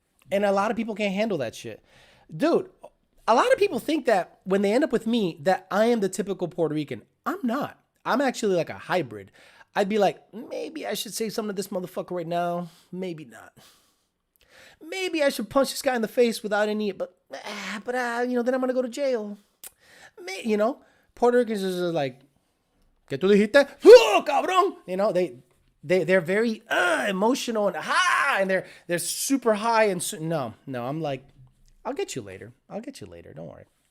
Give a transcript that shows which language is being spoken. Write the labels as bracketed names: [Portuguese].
[English] And a lot of people can't handle that shit. Dude, a lot of people think that when they end up with me, that I am the typical Puerto Rican. I'm not. I'm actually like a hybrid. I'd be like, maybe I should say something to this motherfucker right now. Maybe not. Maybe I should punch this guy in the face without any, but then I'm going to go to jail. Puerto Ricans are just like, [Spanish] ¿qué tú dijiste? ¡Oh, cabrón! [English] They're very emotional and and they're super high and no, I'm like, I'll get you later. Don't worry.